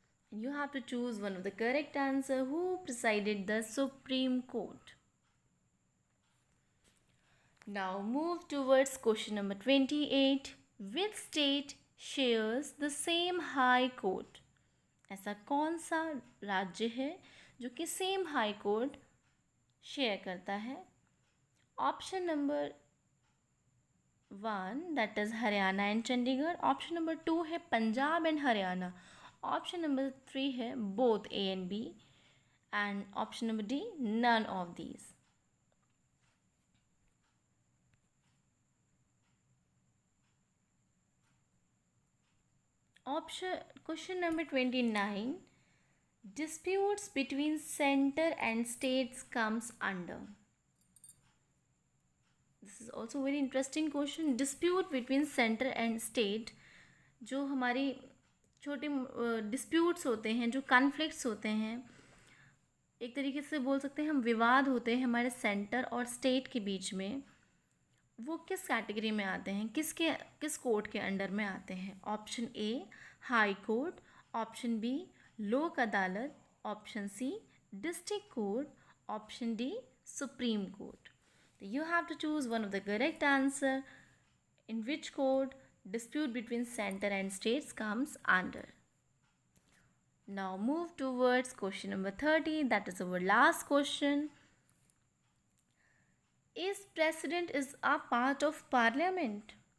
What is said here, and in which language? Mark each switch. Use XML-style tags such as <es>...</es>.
<en>You have to choose one of the correct answer. Who presided the Supreme Court? Now move towards question number 28. Which state shares the same high court?</en> <hi>ऐसा कौन सा राज्य है जो कि same high court share करता है?</hi> <en>Option number 1 that is Haryana and Chandigarh. Option number 2</en> <hi>है</hi> <en>Punjab and Haryana. Option number 3 है both A and B. And option number D none of these. Question number 29. Disputes between center and states comes under. This is also very interesting question. Dispute between center and state,</en> <hi>जो हमारी छोटे disputes होते हैं, जो conflicts होते हैं, एक तरीके से बोल सकते हैं हम विवाद होते हैं हमारे सेंटर और स्टेट के बीच में, वो किस कैटेगरी में आते हैं, किस कोर्ट के अंडर में आते हैं?</hi> <en>Option A high court, option B Lok Adalat, option C district court, option D supreme court. You have to choose one of the correct answer in which court dispute between center and states comes under. Now move towards question number 30, that is our last question. Is president is a part of parliament?</en>